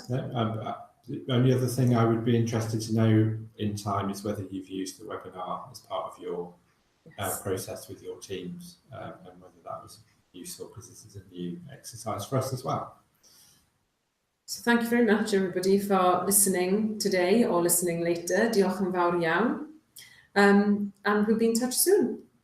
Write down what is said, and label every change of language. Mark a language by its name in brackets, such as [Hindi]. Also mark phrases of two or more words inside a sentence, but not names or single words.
[English] No, the only other thing I would be interested to know in time is whether you've used the webinar as part of your process with your teams, and whether that was useful, because this is a new exercise for us as well. So thank you very much, everybody, for listening today or listening later. [Welsh] Diolch yn fawr iawn. [English] And we'll be in touch soon.